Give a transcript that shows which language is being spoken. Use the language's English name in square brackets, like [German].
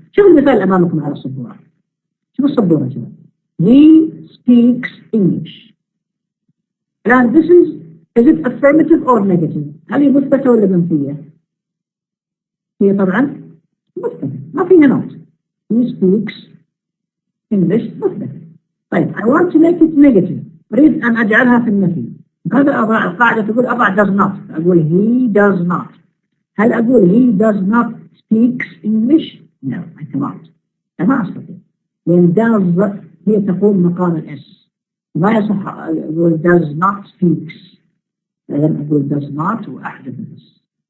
[Arabic] شوف المثال أمامكم على السبورة. شوف السبورة شوف. [English] He speaks English. [Arabic] الآن [English] this is it affirmative or negative؟ [Arabic] هل هي مثبتة ولا منفية؟ هي طبعا مثبتة ما فيها نوت. [English] He speaks English [Arabic] مثبتة. طيب [English] I want to make it negative. [Arabic] أريد أن أجعلها في النفي. هذا أضع القاعدة تقول أضع does not. أقول [English] he does not. [Arabic] هل أقول [English] he does not speaks English؟ No I cannot. [Arabic] ما أستطيع. لأن does هي تقوم مقام الاس. ما يصح أقول [English] does not speaks. [Arabic] لأن أقول does not وأحذف الاس.